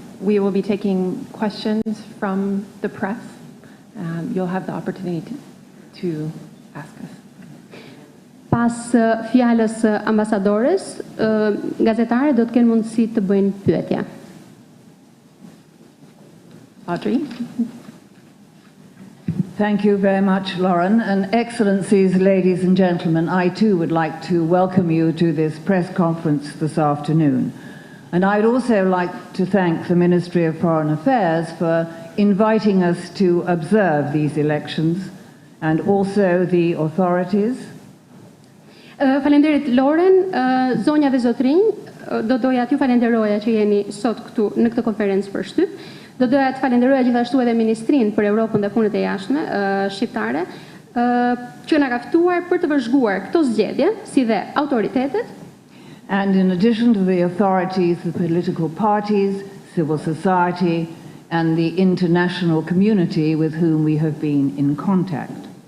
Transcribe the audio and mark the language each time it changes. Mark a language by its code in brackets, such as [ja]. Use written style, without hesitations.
[en] We will be taking questions from the press. You'll have the opportunity to ask us. [sq] Pas fjalës ambasadores, gazetarët do të kenë mundësi të bëjnë pyetje. [en] Audrey? Thank you very much, Lauren. And Excellencies, ladies and gentlemen, I too would like to welcome you to this press conference this afternoon. And I'd also like to thank the Ministry of Foreign Affairs for inviting us to observe these elections, and also the authorities. [sq] Falenderit Lauren, zonja dhe zotrinj, do doja t'ju falenderoja që jeni sot këtu në këtë konferencë për shtyp. Do doja të falenderoja gjithashtu edhe Ministrinë për Europën dhe Punët e Jashtme shqiptare, që na ka ftuar për të vëzhguar këto zgjedhje, si dhe autoritetet. [en] And in addition to the authorities, the political parties, civil society, and the international community with whom we have been in contact.